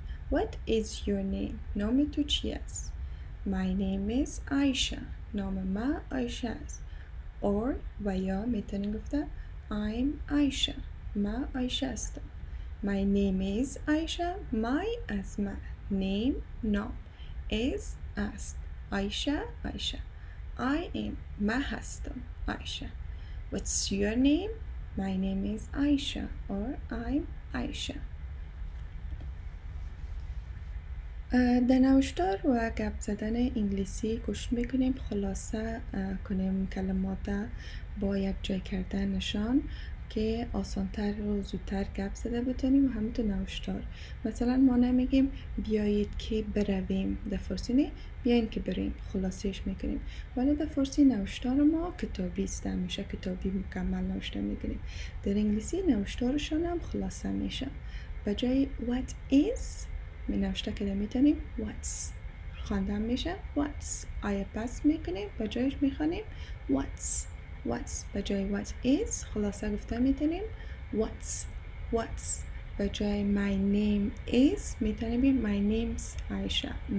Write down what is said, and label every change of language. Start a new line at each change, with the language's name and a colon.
English: What is your name?
Persian: نام تو چی است؟
English: My name is Aisha.
Persian: نام ما عایشه است. or و یا میتونیم گفته
English: I'm Aisha.
Persian: ما عایشه هستم.
English: My name is Aisha. My اسم name نام is است. Aisha. I am
Persian: ما هستم
English: Aisha. What's your name? My name is Aisha or I'm Aisha.
Persian: در نوشتار و گپ زدن انگلیسی کوشش میکنیم خلاصه کنیم کلمات با یک جای کردنشان که آسانتر و زودتر گپ زده بتونیم و همینطور نوشتار. مثلا ما نمیگیم بیایید که برویم، در فارسی نه بیاین که بریم، خلاصش میکنیم. ولی در فارسی نوشتار ما کتابی است، میشه کتابی مکمل نوشته میکنیم. در انگلیسی نوشتارشان هم خلاصه میشه. به جای what is می نوشته که میتونیم what's خواندن میشه what's. آیا پس میکنیم به جایش میخوانیم what's. به جای what is خلاصه گفته میتونیم what's. به جای my name is میتونیم بگیم
English: my name's Aisha.